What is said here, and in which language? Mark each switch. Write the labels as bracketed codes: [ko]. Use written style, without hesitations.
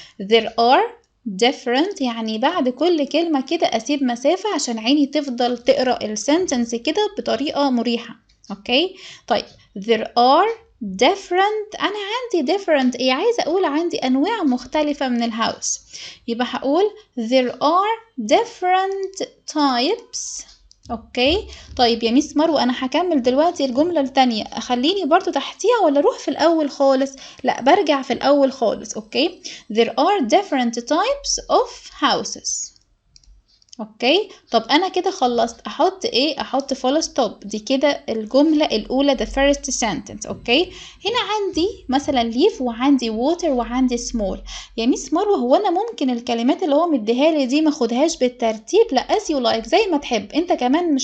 [en] there are different [ar] يعني بعد كل كلمة كده أسيب مسافة عشان عيني تفضل تقرأ السنتنس كده بطريقة مريحة. أوكي طيب [en] there are different [ar] أنا عندي different إيه؟ عايزة أقول عندي أنواع مختلفة من الهاوس. يبقى هقول [en] there are different types. [ar] اوكي طيب يا ميس مروة انا هكمل دلوقتي الجملة التانية اخليني برضو تحتيها ولا اروح في الاول خالص؟ لا برجع في الاول خالص. [en] Okay there are different types of houses. [ar] اوكي طب انا كده خلصت احط ايه؟ احط full stop. دي كده الجملة الاولى [en] the first sentence. [ar] اوكي هنا عندي مثلا leaf وعندي water وعندي small. يا ميس مروة هو انا ممكن الكلمات اللي هو مديها لي دي ما اخدهاش بالترتيب؟ لا [en] as you like [ar] زي ما تحب انت كمان.